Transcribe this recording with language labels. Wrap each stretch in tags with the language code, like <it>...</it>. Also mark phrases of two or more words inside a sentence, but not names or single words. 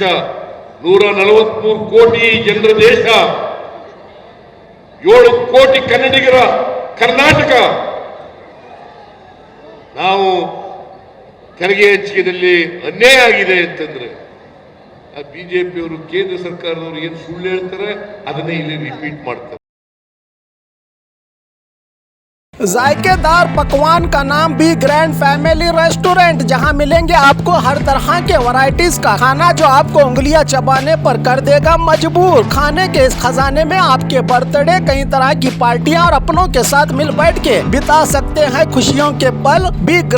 <kn>143 ಕೋಟಿ ಜನರ ದೇಶ, 7 ಕೋಟಿ ಕನ್ನಡಿಗರ ಕರ್ನಾಟಕ. ನಾವು ತೆರಿಗೆ ಹಂಚಿಕೆಯಲ್ಲಿ ಅನ್ಯಾಯ ಆಗಿದೆ ಅಂತಂದ್ರೆ ಆ ಬಿಜೆಪಿಯವರು, ಕೇಂದ್ರ ಸರ್ಕಾರದವರು ಏನು ಸುಳ್ಳು ಹೇಳ್ತಾರೆ ಅದನ್ನೇ ಇಲ್ಲಿ ರಿಪೀಟ್ ಮಾಡ್ತಾರೆ.</kn> <hi>जायकेदार पकवान का नाम बी ग्रैंड फैमिली रेस्टोरेंट, जहां मिलेंगे आपको हर तरह के वैरायटीज का खाना जो आपको उंगलियां चबाने पर कर देगा मजबूर। खाने के इस खजाने में आपके बर्थडे, कई तरह की पार्टियां और अपनों के साथ मिल बैठ के बिता सकते हैं खुशियों के पल।</hi>